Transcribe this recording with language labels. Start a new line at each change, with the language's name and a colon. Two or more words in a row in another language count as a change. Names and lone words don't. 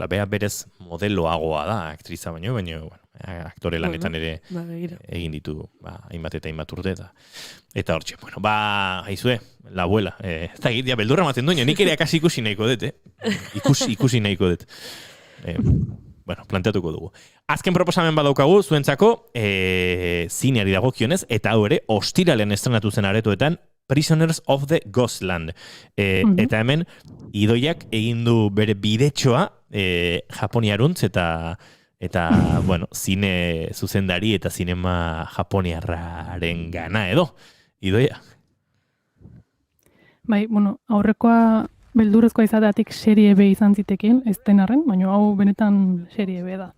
Basque: Bea berez modeloagoa da, aktriza baino, bueno, aktore lanetan ere egin ditu, hainbat eta hainbat urte, eta hortxe, bueno, haizue,
Spanish: la abuela,
Basque: ez da egitea, beldurra maten duena, nik ere akasi ikusi nahiko dut, ikusi nahiko dut. Bueno, planteatuko dugu. Azken proposamen badaukagu, zuentzako, zineari dagokionez, eta hau ere, ostiralean estrenatu zen aretoetan, Prisoners of the Ghostland. Eta hemen, Idoiak egin du bere bidetxoa japoniaruntz eta bueno, zine zuzendari eta zinema japoniarraren gana edo. Idoia. Bai, bueno, aurrekoa beldurrezkoa izateatik serie B izan zitekeen, ez denarren, baina hau benetan serie B da.